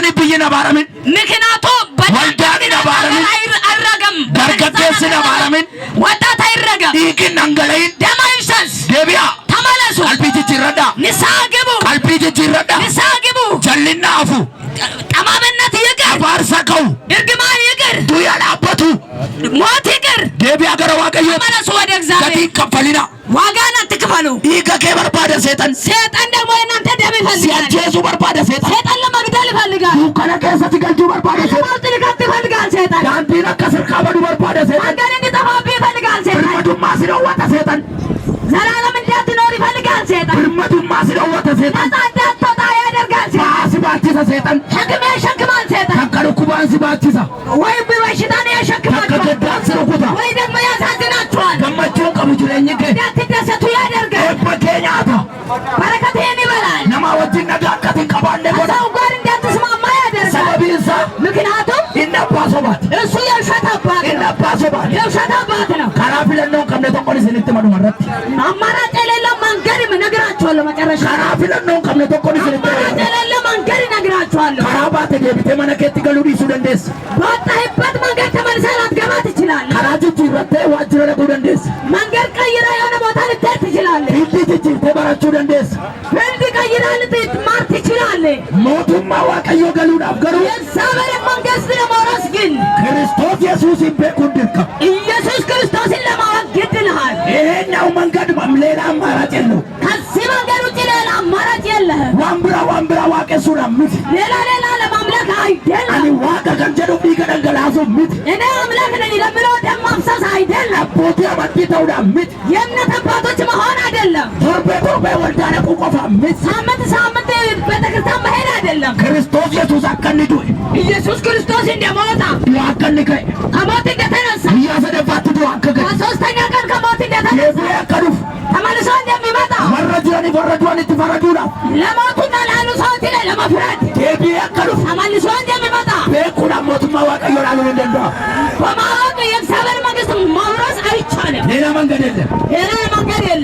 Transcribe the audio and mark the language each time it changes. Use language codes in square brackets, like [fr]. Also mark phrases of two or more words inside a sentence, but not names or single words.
[om] Abbaan biyyi na baaramin. [am] ምክንያቱ [om] Waldaan na baaramin. [am] አይረገም [om] Dargaggeessi na baaramin. [am] ወጣት አይረገም [om] Dhiigni dhangala'iin. [am] ደም አይፍሰስ [om] Deebi'a. [am] ተመለሱ [om] Qalbii jijjiirradhaa. [am] ንስሐ ግቡ [om] Qalbii jijjiirradhaa. [am] ንስሐ ግቡ [om] Jallinna hafu. [am] ጠማምነት ይቅር [om] Abaarsa ka'u. [am] እርግማን ይቅር [om] Du'a dhaabbatu. [am] ሞት ይቅር [om] Deebi'a gara Waaqayyoo. [am] ተመለሱ ወደ እግዚአብሔር [om] Gatii kaffalina. [am] ዋጋን አትክፈሉ [om] Dhiiga kee barbaada seexan. [am] ሰይጣን ደግሞ የእናንተ ደም [om] Si [am] ይፈልጋል [om] ajjeesuu barbaada seexan. [am] ሰይጣን ለመግደል ይፈልጋል [om] Dukkana keessatti galchuu barbaada seexan. [am] ለሞት ሊከት ይፈልጋል ሰይጣን [om] Daandiin akka sirkaa baduu barbaada seexan. [am] መንገድ እንዲጠፋብህ ይፈልጋል ሰይጣን [om] Birmadummaa si dhoowwata seexan. [am] ዘላለም እንዳትኖር ይፈልጋል ሰይጣን [om] Birmadummaa si dhoowwata seexan. [am] ነፃ እንዳትወጣ ያደርጋል ሰይጣን [om] Ba'aa si baachisa seexan. [am] ሸክም ያሸክማል ሰይጣን [om] Takka dhukkubaan si baachisa. [am] ወይ በሽታን [om] Takka [am] ያሸክማችኋል [om] gaddaan si rukuta. [am] ወይ ደግሞ ያሳዝናችኋል [om] Gammachuun qabu jireenyi kee. [am] እንዳትደሰቱ ያደርጋል [om] Eebba kee nyaata. [am] በረከትህን ይበላል [om] Nama wajjin nagaa akka hin qabaanne godha. [am] ከሰው ጋር እንዳትስማማ ያደርጋል [om] Sababiin isaa [am] ምክንያቱም [om] inni abbaa sobaati. [am] እሱ የውሸት አባት [om] Inni [am] ነው [om] abbaa sobaati. [am] የውሸት አባት ነው [om] Karaa filannoo hin qabne tokkoon isinitti maduma irratti. [am] አማራጭ የሌለው መንገድ እነግራችኋለሁ መጨረሻ [om] Karaa filannoo hin qabne tokkoon isinitti [am] አማራጭ [om] maduma. [am] የሌለው መንገድ እነግራችኋለሁ [om] Karaa baate deebitee mana keetti galuu dhiisuu dandeessa. [am] በወጣህበት መንገድ ተመልሰህ ላትገባ ትችላለህ [om] Karaa jijjiirrattee waajjira dhaquu dandeessa. [am] መንገድ ቀይረህ የሆነ ቦታ ልትሄድ ትችላለህ [om] Fiildii jijjiirtee barachuu dandeessa. [am] ፍርድ ቀይረህ ልትማር ትችላለህ [om] Mootummaa Waaqayyoo galuudhaaf garuu [am] የእግዚአብሔርን መንግሥት ለመውረስ ግን [om] Kiristoos Yesuusin beekuun dirqama. [am] ኢየሱስ ክርስቶስን ለማወቅ ግድ ይልሃል ይሄኛው መንገድ ሌላ አማራጭ የለውም። ከዚህ መንገድ ውጭ ሌላ አማራጭ የለህም [om] waan biraa waaqessuudhaan miti. [am] ሌላ ለማምለክ አይደለም [om] Ani waaqa kan jedhuuf dhiiga dhangalaasuuf miti. [am] እኔ አምላክ ነኝ ለምለው ደም ማፍሰስ አይደለም [om] Abbootii amantii ta'uudhaan miti. [am] የእምነት አባቶች መሆን አይደለም [om] Torbee waldaa dhaquu qofaaf miti. [am] ሳምንት ቤተክርስቲያን መሄድ አይደለም [om] Kiristoos Yesuus akka inni du'e, [am] ኢየሱስ ክርስቶስ እንደሞተ [om] du'a akka inni ka'e, [am] ከሞት እንደተነሳ [om] guyyaa sadaffaatti du'a akka ga'e, [am] በሶስተኛ ቀን ከሞት እንደተነሳ [om] deebi'ee akka dhufu, [am] ተመልሶ እንደሚመጣ [om] warra jiraniif warra du'anitti faraduudhaaf, [am] ለሞቱና ላሉ ሰዎች ላይ ለመፍረድ [om] deebi'ee akka dhufu, [am] ተመልሶ እንደሚመጣ [om] beekuudhaan mootummaa Waaqayyoo ilaaluun hin danda'amu. [am] በማወቅ የእግዚአብሔር መንግሥት መውረስ አይቻልም ሌላ መንገድ የለም. ሌላ መንገድ የለም